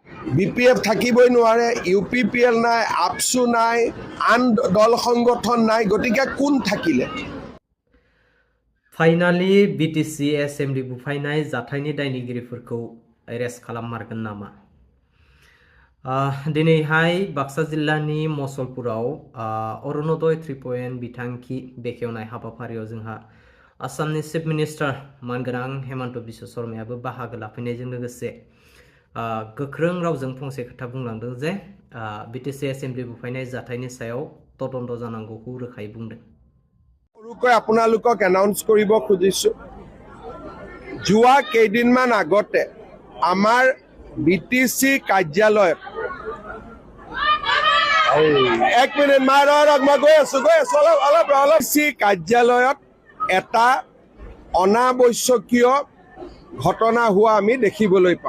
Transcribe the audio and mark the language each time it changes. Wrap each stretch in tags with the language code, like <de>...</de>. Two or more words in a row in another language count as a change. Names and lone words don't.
<as>BPF থাকিবই নোৱাৰে, UPPL নাই, আপসু নাই, আন দল সংগঠন নাই, গতিকে কোন থাকিলে?</as> <brx>फाइनालि BTC एसेम्बलि बुफायनाय जाथायनि दायनिगिरिफोरखौ एरेस्ट खालाममारगोन नामा? दिनैहाय बाक्सा जिल्लानि मसलपुराव अरुणोदय 3.0 बिथांखि बेखेवनाय हाबाफारियाव जोंहा आसामनि</brx> <en>chief minister</en> <brx>मानगोनां हेमन्त बिश्व शर्मायाबो बाहागो लाफैनायजों लोगोसे गोख्रों रावजों फंसे खोथा बुंलांदों जे BTC एसेम्बलि बुफायनाय जाथायनि सायाव तदन्त जानांगौखौ रोखायै बुंदों।</brx> <as>সৰুকৈ আপোনালোকক এনাউন্স কৰিব খুজিছো, যোৱা কেইদিনমান আগতে আমাৰ BTC কাৰ্যালয়ত এক মিনিট মই গৈ আছো অলপ কাৰ্যালয়ত এটা অনাৱশ্যকীয় ঘটনা হোৱা আমি দেখিবলৈ পাওঁ।</as>